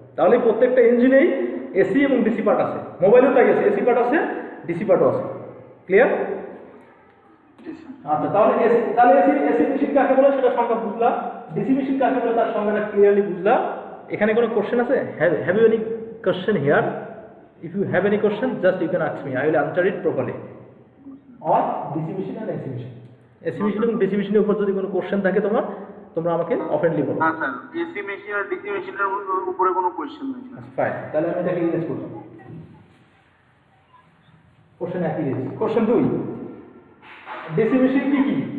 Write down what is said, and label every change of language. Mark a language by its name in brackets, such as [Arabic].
[Bangla] তাহলে প্রত্যেকটা ইঞ্জিনেই এসি এবং ডিসি পার্ট আছে, মোবাইলেও তাই আছে, এসি পার্ট আছে, ডিসি পার্টও আছে। ক্লিয়ার? আচ্ছা, তাহলে এসি মেশিন কাকে বলে সেটা সংজ্ঞা বুঝলাম, ডিসি মেশিন কাকে বলে তার সংজ্ঞাটা ক্লিয়ারলি বুঝলাম। এখানে কোনো কোশ্চেন আছে? [English] Have you any question here? If you have any question, just you can ask me. I will answer it properly. Or DC machine and AC machine. [Bangla] AC machine এবং DC machine এর উপর যদি কোনো question থাকে তোমরা আমাকে অফেন্ডলি বলো। না স্যার, এসি মেশিন আর ডিসি মেশিনের উপরে কোনো কোশ্চেন নেই। ফাইন, তাহলে আমি এটাকে ইরেজ করলাম। কোশ্চেন একই ইরেজ। কোশ্চেন 2, ডিসি মেশিন কি কি?